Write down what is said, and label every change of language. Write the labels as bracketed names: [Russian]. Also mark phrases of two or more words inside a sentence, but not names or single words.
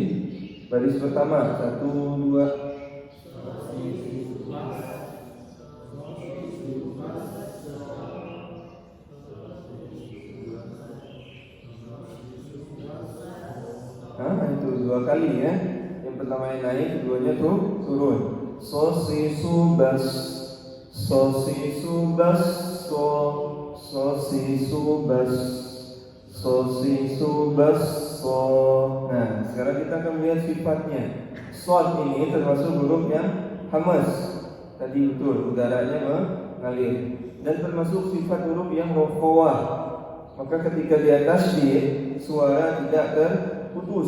[Indonesian] Baris pertama 1, 2. Itu 2 kali ya. Yang pertama yang naik, keduanya turun. Si, su, bas. Si, su, bas. Si, su, bas. So si su bas so. Nah, sekarang kita akan melihat sifatnya. Sod ini termasuk huruf yang hamas. Tadi betul, udaranya mengalir. Dan termasuk sifat huruf yang rofawah. Maka ketika di atas suara tidak terputus.